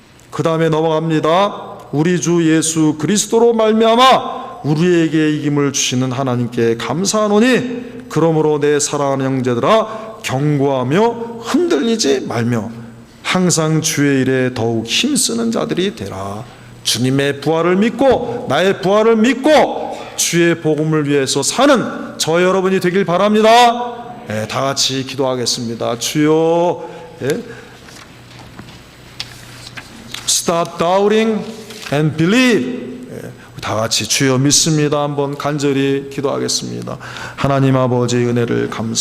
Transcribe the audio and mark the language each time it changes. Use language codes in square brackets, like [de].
[ko] 그 다음에 넘어갑니다. 우리 주 예수 그리스도로 말미암아 우리에게 이김을 주시는 하나님께 감사하노니 그러므로 내 사랑하는 형제들아 경고하며 흔들리지 말며 항상 주의 일에 더욱 힘쓰는 자들이 되라. 주님의 부활을 믿고 나의 부활을 믿고 주의 복음을 위해서 사는 저 여러분이 되길 바랍니다. 다 같이 기도하겠습니다. 주여, [en] stop doubting and believe. [ko] 다 같이 주여 믿습니다. 한번 간절히 기도하겠습니다. 하나님 아버지의 은혜를 감사